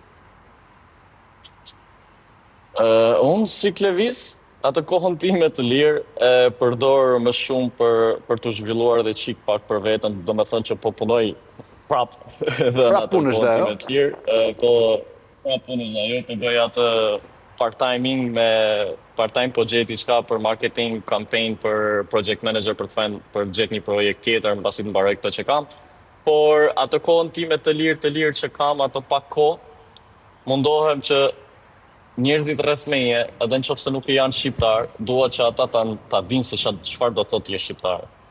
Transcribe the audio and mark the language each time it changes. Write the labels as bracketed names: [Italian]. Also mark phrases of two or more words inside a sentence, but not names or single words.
[Albanian] Unë si Klevis, atë kohën time të lirë e përdor më shumë për të zhvilluar dhe qik pak për vetën, do me thënë që po punoj prap dhe në atë kohën time të lirë, po prap punësh dhe jo, po bëj atë part-timing me part-time po gjej diçka për [English] marketing, campaign, [Albanian] për [English] project manager, [Albanian] për gjet një projekt tjetër, mbasi të mbaroj këtë që kam. Por atë kohën time të lirë që kam, ato pak kohë, mundohem që njerëzit rreth meje, edhe nëse nuk janë shqiptar, dua që ata ta dinë se çfarë do të thotë jesh shqiptar.